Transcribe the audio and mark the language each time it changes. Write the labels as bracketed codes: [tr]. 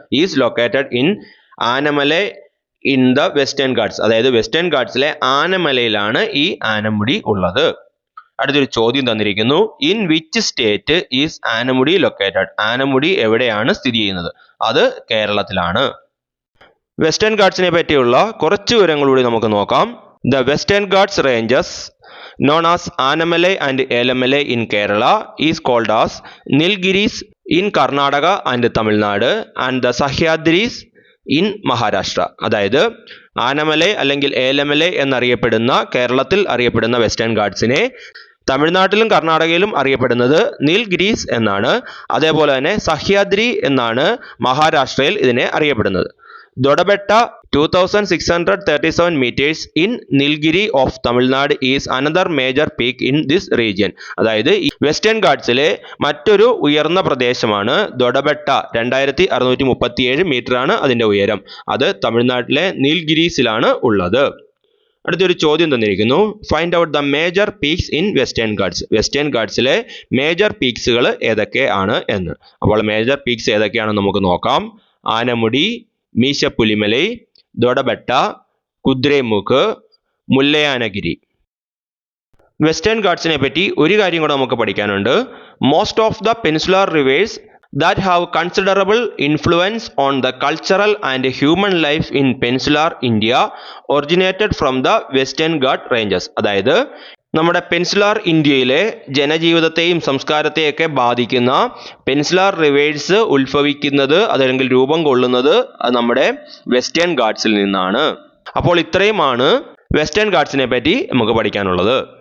[en] Is located in Anamalai in the Western Ghats. [ml] അതായത് western ഗാട്സിലെ ആനമലയിലാണ് ഈ ആനമുടി ഉള്ളത്. അടുത്തൊരു ചോദ്യം തന്നിരിക്കുന്നു. [en] In which state is Anamudi located? [ml] Anamudi എവിടെയാണ് സ്ഥിതി ചെയ്യുന്നത്? അത് കേരളത്തിലാണ്. വെസ്റ്റേൺ ഗാട്സിനെ പറ്റിയുള്ള കുറച്ച് വിവരങ്ങൾ നമുക്ക് നോക്കാം. [en] The Western Ghats ranges known as Anamalai and Ellamalai in Kerala is called as Nilgiris in Karnataka and Tamil Nadu and the Sahyadris in Maharashtra. [ml] അതായത് ആനമലൈ അല്ലെങ്കിൽ ഏലമലൈ എന്നറിയപ്പെടുന്ന കേരളത്തിൽ അറിയപ്പെടുന്ന വെസ്റ്റേൺ ഗാട്സിനെ തമിഴ്നാട്ടിലും കർണാടകയിലും അറിയപ്പെടുന്നത് നീൽഗിരീസ് എന്നാണ്. അതേപോലെ തന്നെ സഹ്യാദ്രി എന്നാണ് മഹാരാഷ്ട്രയിൽ ഇതിനെ അറിയപ്പെടുന്നത്. [en] Dodabetta 2637 meters in Nilgiri of Tamil Nadu is another major peak in this region. [ml] അതായത് വെസ്റ്റേൺ ഗാട്സിലെ മറ്റൊരു ഉയർന്ന പ്രദേശമാണ് ദൊഡബെട്ട. 2637 മീറ്റർ ആണ് അതിന്റെ ഉയരം. അത് തമിഴ്നാട്ടിലെ നീൽഗിരീസിലാണ് ഉള്ളത്. അടുത്തൊരു ചോദ്യം തന്നിരിക്കുന്നു. [en] Find out the major peaks in Western Ghats. [ml] Western ഗാട്സിലെ major പീക്സുകൾ ഏതൊക്കെയാണ് എന്ന്. അപ്പോൾ മേജർ പീക്സ് ഏതൊക്കെയാണെന്ന് നമുക്ക് നോക്കാം. ആനമുടി, മീശപ്പുലിമലൈ, ദൊഡബെട്ട, കുദ്രേമുഖ്, മുല്ലയാനഗിരി. വെസ്റ്റേൺ ഗാട്സിനെ പറ്റി ഒരു കാര്യം കൂടെ നമുക്ക് പഠിക്കാനുണ്ട്. [en] Most of the peninsular rivers that have considerable influence on the cultural and human life in peninsular India originated from the Western Ghat ranges. [ml] അതായത് നമ്മുടെ പെനിൻസുലാർ ഇന്ത്യയിലെ ജനജീവിതത്തെയും സംസ്കാരത്തെയൊക്കെ ബാധിക്കുന്ന പെനിൻസുലാർ റിവേഴ്സ് ഉത്ഭവിക്കുന്നത് അതല്ലെങ്കിൽ രൂപം കൊള്ളുന്നത് നമ്മുടെ വെസ്റ്റേൺ ഗാട്സിൽ നിന്നാണ്. അപ്പോൾ ഇത്രയുമാണ് വെസ്റ്റേൺ ഗാട്സിനെ പറ്റി നമുക്ക് പഠിക്കാനുള്ളത്.